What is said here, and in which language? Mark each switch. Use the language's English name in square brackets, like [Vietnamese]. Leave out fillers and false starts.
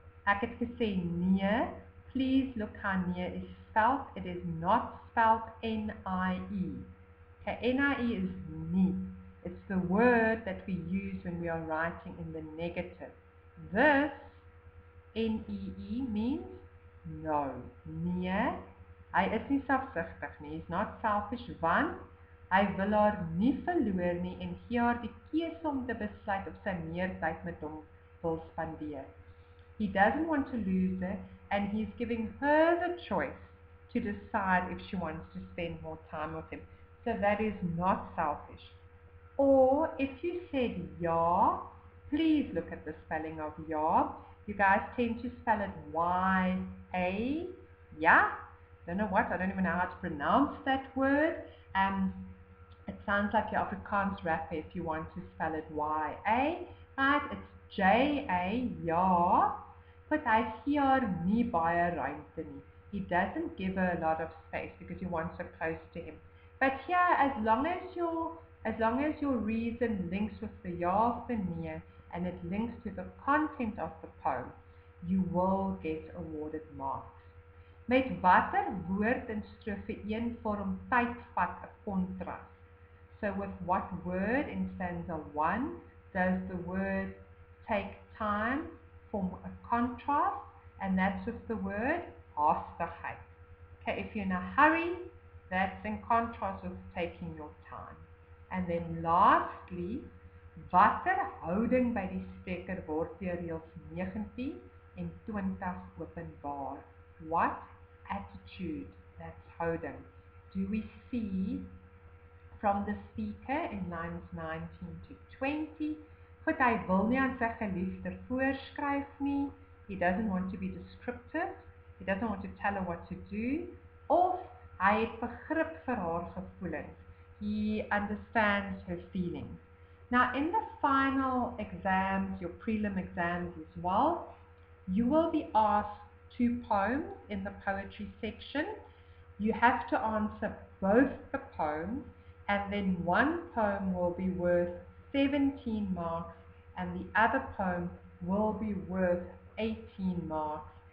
[Afrikaans] Ek het gesê nee. [English] Please look how nee is spelled. It is not spelled N-I-E. Okay, N-I-E is nie. It's the word that we use when we are writing in the negative. This, N-E-E, means no. [Afrikaans] Nee, hy is nie selfsugtig nie. [English] He's not selfish, [Afrikaans] want hy wil haar nie verloor nie en gee haar die keuse om te besluit of sy meer tyd met hom wil spandeer. [English] He doesn't want to lose her, and he's giving her the choice to decide if she wants to spend more time with him. So that is not selfish. Or if you said ja, please look at the spelling of ja. You guys tend to spell it Y-A. Yeah? Don't know what, I don't even know how to pronounce that word. It sounds like your Afrikaans rapper if you want to spell it Y-A. Right? It's J-A, ja. [Afrikaans] But hy gee haar nie baie ruimte nie. [English] He doesn't give her a lot of space because he wants her close to him. But here, as long as your reason links with the ja of the nee, and it links to the content of the poem, you will get awarded marks. [Afrikaans] Met watter woord in strofe 1 vorm tyd vat 'n kontras? [English] So with what word in stanza 1 does the word take time form a contrast? And that's with the word haastigheid. Okay, if you're in a hurry, that's in contrast with taking your time. And then lastly, [Afrikaans] watter houding by die spreker word deur reëls 19 en 20 openbaar? [English] What attitude, that's houding, do we see from the speaker in lines 19 to 20? [Afrikaans] Goed, hy wil nie aan sy geliefde voorskryf nie. [English] He doesn't want to be descriptive. He doesn't want to tell her what to do. [Afrikaans] Of hy het begrip vir haar gevoelens. [English] He understands her feelings. Now in the final exams, your prelim exams as well, you will be asked 2 poems in the poetry section. You have to answer both the poems, and then one poem will be worth 17 marks and the other poem will be worth 18 marks.